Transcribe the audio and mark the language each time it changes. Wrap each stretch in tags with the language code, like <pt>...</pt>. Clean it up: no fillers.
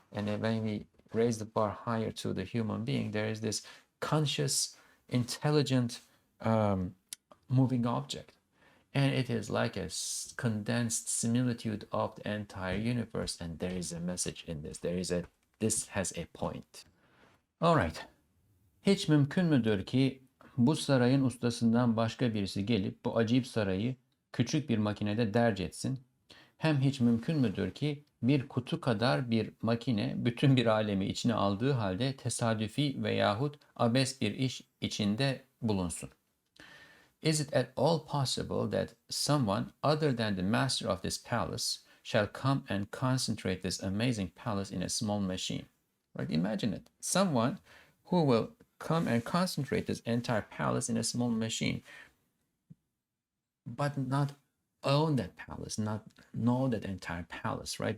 <en>And then when we raise the bar higher to the human being, there is this conscious, intelligent moving object. And it is like a condensed similitude of the entire universe. And there is a message in this. This has a point. All right.</en> <tr>Hiç mümkün müdür ki bu sarayın ustasından başka birisi gelip bu acayip sarayı küçük bir makinede derc etsin? Hem hiç mümkün müdür ki bir kutu kadar bir makine bütün bir alemi içine aldığı halde tesadüfi veyahut abes bir iş içinde bulunsun?</tr> <en>Is it at all possible that someone other than the master of this palace shall come and concentrate this amazing palace in a small machine? Right? Imagine it. Someone who will come and concentrate this entire palace in a small machine, but not own that palace, not know that entire palace, right?</en>